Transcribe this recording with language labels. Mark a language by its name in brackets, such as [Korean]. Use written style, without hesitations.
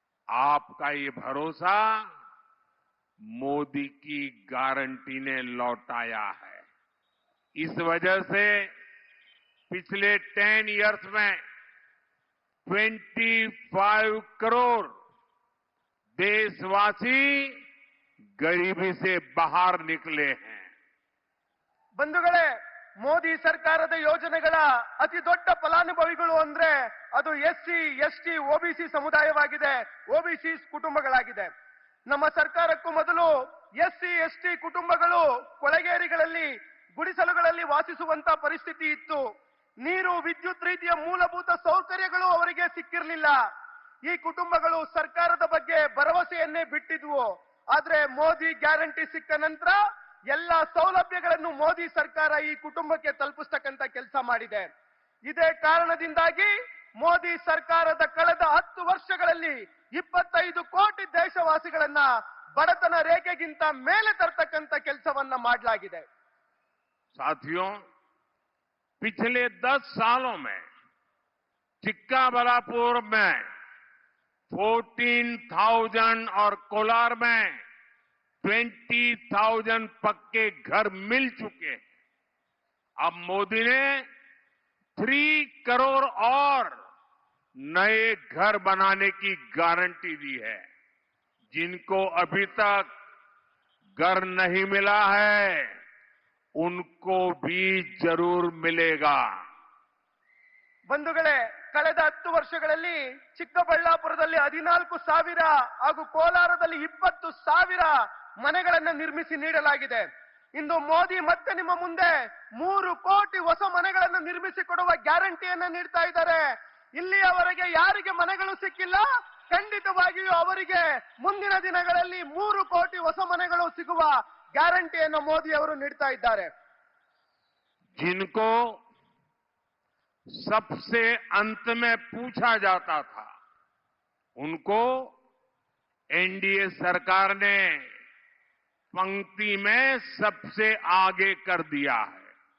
[Hindi] आपका ये भरोसा मोदी की गारंटी ने लौटाया है। इस वजह से पिछले 10 [English] years [Hindi] में 25 करोड़ देशवासी गरीबी से बाहर निकले हैं। [Kannada] ಬಂಧುಗಳೇ, ಮೋದಿ ಸರ್ಕಾರದ ಯೋಜನೆಗಳ ಅತಿ ದೊಡ್ಡ ಫಲಾನುಭವಿಗಳು ಅಂದ್ರೆ ಅದು ಎಸ್ಸಿ, ಎಸ್ಟಿ, ಓಬಿಸಿ ಸಮುದಾಯವಾಗಿದೆ, ಓಬಿಸಿ ಕುಟುಂಬಗಳಾಗಿದೆ. ನಮ್ಮ ಸರ್ಕಾರಕ್ಕೂ ಮೊದಲು ಎಸ್ಸಿ, ಎಸ್ಟಿ ಕುಟುಂಬಗಳು ಕೊಳಗೇರಿಗಳಲ್ಲಿ, ಗುಡಿಸಲುಗಳಲ್ಲಿ ವಾಸಿಸುವಂತ ಪರಿಸ್ಥಿತಿ ಇತ್ತು. ನೀರು, ವಿದ್ಯುತ್ ರೀತಿಯ ಮೂಲಭೂತ ಸೌಕರ್ಯಗಳು ಅವರಿಗೆ ಸಿಕ್ಕಿರಲಿಲ್ಲ. ಈ ಕುಟುಂಬಗಳು ಸರ್ಕಾರದ ಬಗ್ಗೆ ಭರವಸೆಯನ್ನೇ ಬಿಟ್ಟಿದ್ವು. ಆದ್ರೆ ಮೋದಿ ಗ್ಯಾರಂಟಿ ಸಿಕ್ಕ ನಂತರ ಎಲ್ಲ ಸೌಲಭ್ಯಗಳನ್ನು ಮೋದಿ ಸರ್ಕಾರ ಈ ಕುಟುಂಬಕ್ಕೆ ತಲುಪಿಸ್ತಕ್ಕಂತ ಕೆಲಸ ಮಾಡಿದೆ. ಇದೇ ಕಾರಣದಿಂದಾಗಿ ಮೋದಿ ಸರ್ಕಾರದ ಕಳೆದ 10 ವರ್ಷಗಳಲ್ಲಿ 25 ಕೋಟಿ ದೇಶವಾಸಿಗಳನ್ನ ಬಡತನ ರೇಖೆಗಿಂತ ಮೇಲೆ ತರ್ತಕ್ಕಂತ ಕೆಲಸವನ್ನ ಮಾಡಲಾಗಿದೆ. [Hindi] साथियों, पिछले 10 सालों में चिक्काबलापुर में 14,000 और कोलार में 20,000 पक्के घर मिल चुके हैं। अब मोदी ने 3 करोड़ और नए घर बनाने की गारंटी दी है। जिनको अभी तक घर नहीं मिला है उनको भी जरूर मिलेगा। [Kannada] ಬಂಧುಗಳೇ, ಕಳೆದ 10 ವರ್ಷಗಳಲ್ಲಿ ಚಿಕ್ಕಬಳ್ಳಾಪುರದಲ್ಲಿ 14,000 ಹಾಗೂ ಕೋಲಾರದಲ್ಲಿ 20,000 ಮನೆಗಳನ್ನ ನಿರ್ಮಿಸಿ ನೀಡಲಾಗಿದೆ. ಇಂದು ಮೋದಿ ಮತ್ತೆ ನಿಮ್ಮ ಮುಂದೆ 3 ಕೋಟಿ ಹೊಸ ಮನೆಗಳನ್ನು ನಿರ್ಮಿಸಿ ಕೊಡುವ ಗ್ಯಾರಂಟಿಯನ್ನ ನೀಡ್ತಾ ಇದ್ದಾರೆ. ಇಲ್ಲಿಯವರೆಗೆ ಯಾರಿಗೆ ಮನೆಗಳು ಸಿಕ್ಕಿಲ್ಲ, ಖಂಡಿತವಾಗಿಯೂ ಅವರಿಗೆ ಮುಂದಿನ ದಿನಗಳಲ್ಲಿ 3 ಕೋಟಿ ಹೊಸ ಮನೆಗಳು ಸಿಗುವ ಗ್ಯಾರಂಟಿಯನ್ನು ಮೋದಿ ಅವರು ನೀಡ್ತಾ ಇದ್ದಾರೆ. [Hindi] जिनको सबसे अंत में पूछा जाता था उनको एनडीए सरकार ने पंक्ति में सबसे आगे कर दिया है।